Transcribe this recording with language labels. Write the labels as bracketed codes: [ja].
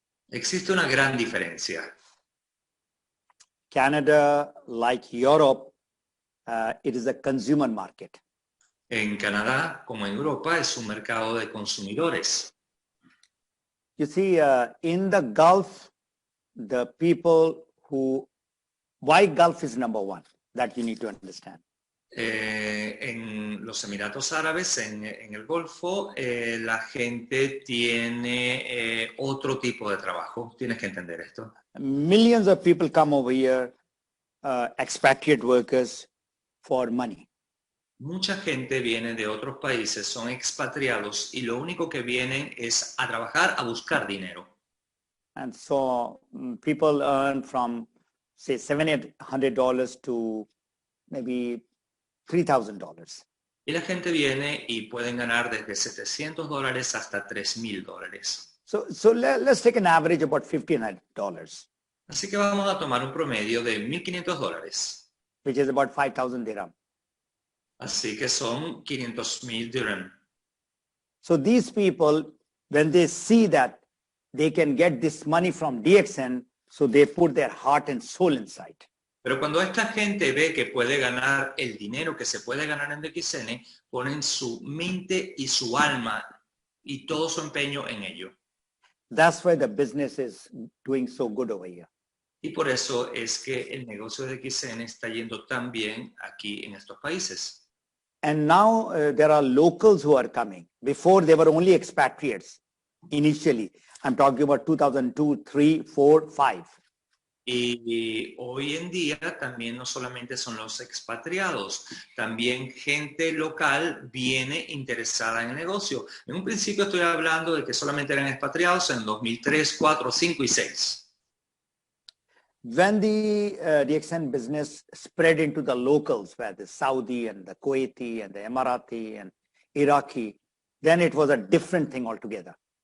[es] Existe una gran diferencia. [en] Canada, like Europe, it is a consumer market. [es] En Canadá, como en Europa, es un mercado de consumidores. [en] You see, in the Gulf, the people why Gulf is number one, that you need to understand. [es] En los Emiratos Árabes, en el Golfo, la gente tiene otro tipo de trabajo. Tienes que entender esto. [en] Millions of people come over here, expatriate workers, for money. [es] Mucha gente viene de otros países, son expatriados y lo único que vienen es a trabajar, a buscar dinero. [en] And so people earn from, say, $700 to maybe $3,000. [es] Y la gente viene y pueden ganar desde $700 hasta $3,000. [en] So let's take an average about $1,500, [es] Así que vamos a tomar un promedio de $1,500. [en] which is about 5,000 dirham. [es] Así que son 500,000 dirham. [en] So these people, when they see that they can get this money from DXN, so they put their heart and soul inside. [es] Pero cuando esta gente ve que puede ganar el dinero que se puede ganar en DXN, ponen su mente y su alma y todo su empeño en ello. [en] That's why the business is doing so good over here. [es] Y por eso es que el negocio de DXN está yendo tan bien aquí en estos países. [en] And now there are locals who are coming. Before they were only expatriates initially. I'm talking about 2002, 3, 4, 5. [es] Y hoy en día también no solamente son los expatriados, también gente local viene interesada en el negocio. En un principio estoy hablando de que solamente eran expatriados en 2003, 4, 5 y 6. [en] When the DXN business spread into the locals, where the Saudi and the Kuwaiti and the Emirati and Iraqi, then it was a different thing altogether.